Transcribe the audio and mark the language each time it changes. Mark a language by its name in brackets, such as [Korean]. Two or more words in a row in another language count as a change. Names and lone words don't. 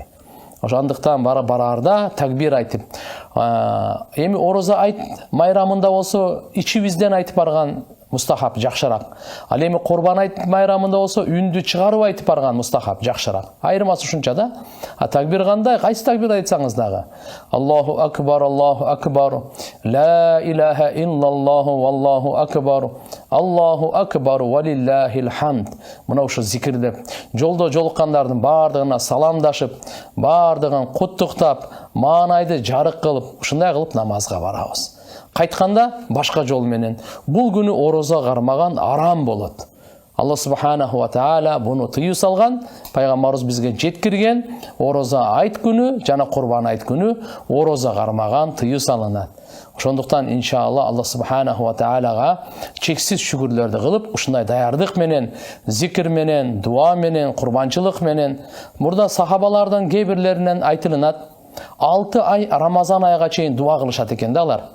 [Kyrgyz] Ошондуктан бараарда такбир айтып. Эми ороза айт майрамында болсо ичибизден айтып барган мустахаб жакшыраак. Ал эми курбан айт майрамында болсо үндү чыгарып айтып барган мустахаб жакшыраак. Айырмасы ушунча да. Такбир кандай? Кайсы такбир айтсаңыз дагы. [Arabic] الله أكبر، لا إله إلا الله والله أكبر، الله أكبر ولله الحمد. [Kyrgyz] Мына ушу зикирдеп, жолдо жолуккандардын бардыгына саламдашып, бардыгын куттуктап, маанайды жарык кылып, ушундай кылып намазга барабыз. Кайтканда башка жол менен. Бул күнү ороза кармаган арам болот. [Arabic] الله سبحانه وتعالى [Kyrgyz] буны тыю салган, пайгамбарыбыз бизге жеткирген, ороза айт күнү жана курбан айт күнү ороза кармаган тыю салынат. Ошондуктан иншалла [Arabic] الله سبحانه وتعالى [Kyrgyz] чексиз шүгүрлөрдү кылып, ушундай даярдык менен, зикир менен, дуа менен, курбанчылык менен, мурда сахабалардан кээ бирлеринен айтылынат, 6 ай Рамазан айга чейин дуа кылышат экен да алар.